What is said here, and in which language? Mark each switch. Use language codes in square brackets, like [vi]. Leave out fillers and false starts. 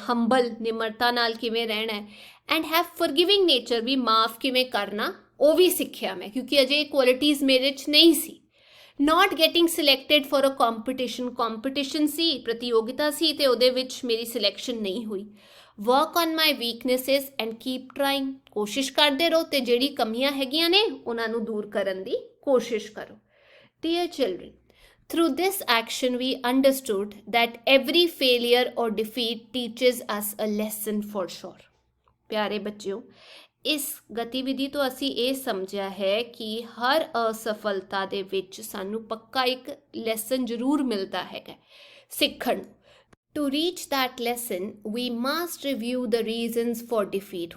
[pa] Humble, ਨਿਮਰਤਾ ਨਾਲ ਕਿਵੇਂ ਰਹਿਣਾ ਹੈ। [en] and have forgiving nature, [pa] ਵੀ ਮਾਫ ਕਿਵੇਂ ਕਰਨਾ ਉਹ ਵੀ ਸਿੱਖਿਆ ਮੈਂ, ਕਿਉਂਕਿ ਅਜੇ ਇਹ ਕੁਆਲਿਟੀਜ਼ ਮੇਰੇ 'ਚ ਨਹੀਂ ਸੀ। [en] not getting selected for a competition [pa] ਸੀ, ਪ੍ਰਤੀਯੋਗਿਤਾ ਸੀ, ਤੇ ਉਹਦੇ ਵਿੱਚ ਮੇਰੀ ਸਿਲੈਕਸ਼ਨ ਨਹੀਂ ਹੋਈ। [en] work on my weaknesses and keep trying, [pa] ਕੋਸ਼ਿਸ਼ ਕਰਦੇ ਰਹੋ ਤੇ ਜਿਹੜੀ ਕਮੀਆਂ ਹੈਗੀਆਂ ਨੇ ਉਹਨਾਂ ਨੂੰ ਦੂਰ ਕਰਨ ਦੀ ਕੋਸ਼ਿਸ਼ ਕਰੋ। [en] Dear children, through this action we understood that every failure or defeat teaches us a lesson for sure। [pa] ਪਿਆਰੇ ਬੱਚਿਓ, ਇਸ ਗਤੀਵਿਧੀ ਤੋਂ ਅਸੀਂ ਇਹ ਸਮਝਿਆ ਹੈ ਕਿ ਹਰ ਅਸਫਲਤਾ ਦੇ ਵਿੱਚ ਸਾਨੂੰ ਪੱਕਾ ਇੱਕ ਲੈਸਨ ਜ਼ਰੂਰ ਮਿਲਦਾ ਹੈਗਾ ਸਿੱਖਣ। [en] To reach that lesson we must review the reasons for defeat.